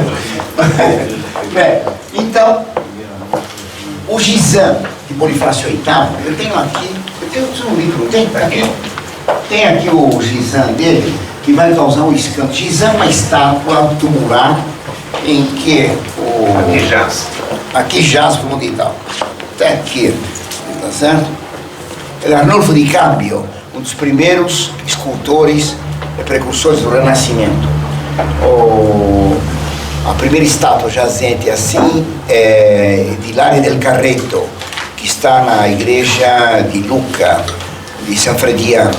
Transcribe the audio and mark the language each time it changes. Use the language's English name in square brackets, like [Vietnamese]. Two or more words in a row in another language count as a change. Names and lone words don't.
[Portuguese] Bem, então, o Gizan de Bonifácio VIII, eu tenho aqui, eu tenho um livro, tem aqui? Tem aqui o Gizan dele, que vai causar um escândalo. Gizan é uma estátua tumular em que o... Aqui jaz. Aqui jaz o mundo e tal. Até aqui, tá certo? Arnolfo di Cambio, um dos primeiros escultores precursores do Renascimento. A primeira estátua jazente assim é de Hilario del Carretto, que está na igreja de Lucca, de San Frediano.